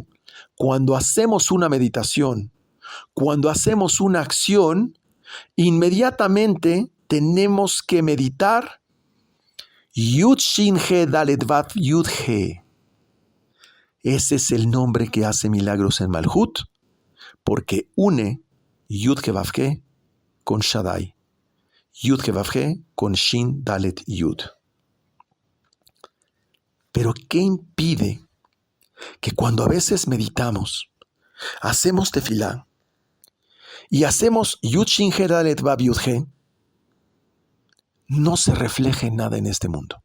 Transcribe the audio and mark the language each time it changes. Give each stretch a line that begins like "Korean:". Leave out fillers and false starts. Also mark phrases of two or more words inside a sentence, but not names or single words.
Spanish: Cuando hacemos una meditación, cuando hacemos una acción, inmediatamente tenemos que meditar
Hebrew: Yud Shin He Dalet Vav Yud He.
Spanish: Ese es el nombre que hace milagros en Malhut, porque une
Hebrew: Yud-Ke Vav-Ke
Spanish: con Shaddai,
Hebrew: Yud-Ke Vav-Ke
Spanish: con
Hebrew: Shin Dalet Yud.
Spanish: Pero ¿qué impide que cuando a veces meditamos, hacemos tefilá y hacemos
Hebrew: Yud Shin He Dalet Vav Yud He,
Spanish: no se refleje nada en este mundo?